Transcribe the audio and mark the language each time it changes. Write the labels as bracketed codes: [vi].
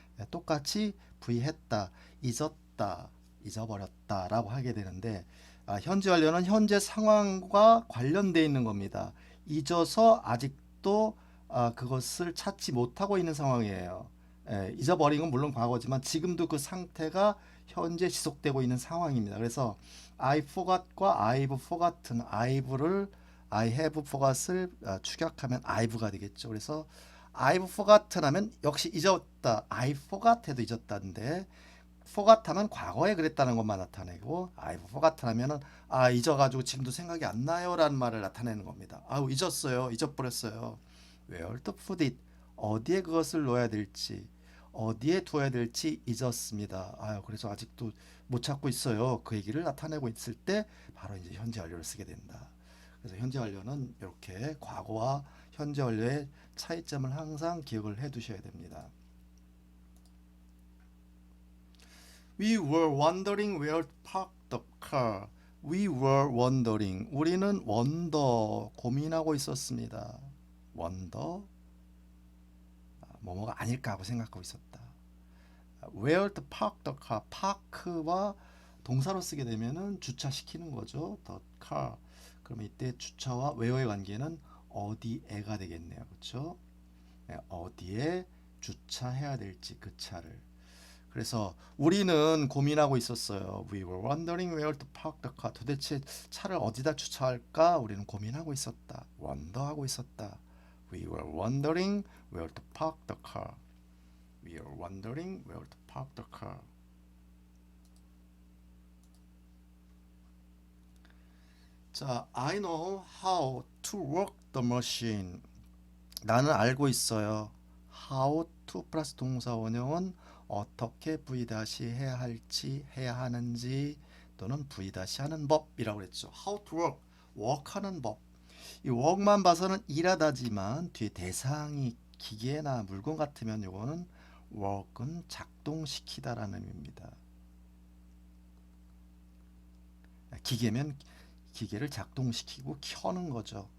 [ko] 똑같이 부의했다, 잊었다, 잊어버렸다 라고 하게 되는데 현재 완료는 현재 상황과 관련되어 있는 겁니다. 잊어서 아직도 그것을 찾지 못하고 있는 상황이에요. 잊어버린 건 물론 과거지만 지금도 그 상태가 현재 지속되고 있는 상황입니다. 그래서 [en] I forgot [ko] 과 [en] I've forgotten, I have forgot [ko] 을 축약하면 I've가 되겠죠. 그래서 I've forgotten 하면 역시 잊었다. [en] I forgot [ko] 해도 잊었다인데 forgot 하면 과거에 그랬다는 것만 나타내고 [en] I've forgotten [ko] 하면은 잊어가지고 지금도 생각이 안 나요라는 말을 나타내는 겁니다. 잊었어요. 잊어버렸어요. [en] Where to put it? [ko] 어디에 그것을 놓아야 될지, 어디에 두어야 될지 잊었습니다. 그래서 아직도 못 찾고 있어요. 그 얘기를 나타내고 있을 때 바로 이제 현재 완료를 쓰게 된다. 그래서 현재 완료는 이렇게 과거와 현재 완료의 차이점을 항상 기억을 해 두셔야 됩니다. [en] We were wondering where to park the car. We were wondering. [ko] 우리는 원더 고민하고 있었습니다. 원더 뭐뭐가 아닐까 하고 생각하고 있었다. [en] Where to park the car. [ko] park와 동사로 쓰게 되면은 주차시키는 거죠. [en] the car. [ko] 그러면 이때 주차와 where의 관계는 어디에가 되겠네요. 그렇죠? 어디에 주차해야 될지 그 차를. 그래서 우리는 고민하고 있었어요. [en] We were wondering where to park the car. [ko] 도대체 차를 어디다 주차할까? 우리는 고민하고 있었다. 원더하고 있었다. [en] We were wondering where to park the car. We were wondering where to park the car. 자, I know how to work the machine. [ko] 나는 알고 있어요. How to 플러스 동사 원형은 어떻게 V 다시 해야 할지 해야 하는지 또는 V 다시 하는 법이라고 그랬죠. How to work, work하는 법. 이 work만 봐서는 일하다지만 뒤에 대상이 기계나 물건 같으면 이거는 work은 작동시키다라는 의미입니다. 기계면 기계를 작동시키고 켜는 거죠.